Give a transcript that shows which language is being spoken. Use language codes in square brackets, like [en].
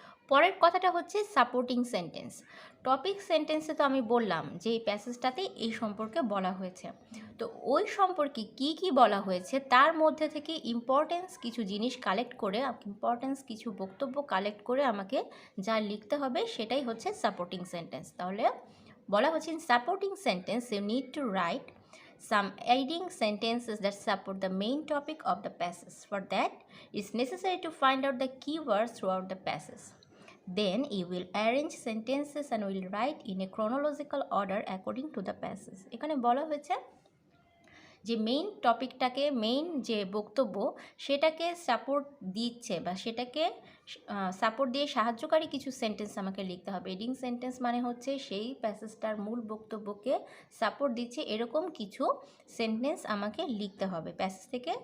[bn] পরের কথাটা হচ্ছে সাপোর্টিং সেন্টেন্স। টপিক সেন্টেন্সে তো আমি বললাম যে এই প্যাসেজটাতে এই সম্পর্কে বলা হয়েছে, তো ওই সম্পর্কে কি কি বলা হয়েছে তার মধ্যে থেকে ইম্পর্টেন্স কিছু জিনিস কালেক্ট করে, ইম্পর্টেন্স কিছু বক্তব্য কালেক্ট করে আমাকে যা লিখতে হবে সেটাই হচ্ছে সাপোর্টিং সেন্টেন্স। তাহলে বলা হচ্ছে [en] In supporting sentence you need to write some aiding sentences that support the main topic of the passage. For that, it's necessary to find out the keywords throughout the passage. Then you will arrange sentences and will write in a chronological order according to the passage. [bn] এখানে বলা হয়েছে যে main টপিকটাকে, main যে বক্তব্য সেটাকে support দিচ্ছে বা সেটাকে সাপোর্ট দিয়ে সাহায্যকারী কিছু সেন্টেন্স আমাকে লিখতে হবে। এডিং সেন্টেন্স মানে হচ্ছে সেই প্যাসেজটার মূল বক্তব্যকে সাপোর্ট দিচ্ছে এরকম কিছু সেন্টেন্স আমাকে লিখতে হবে প্যাসেজ থেকে।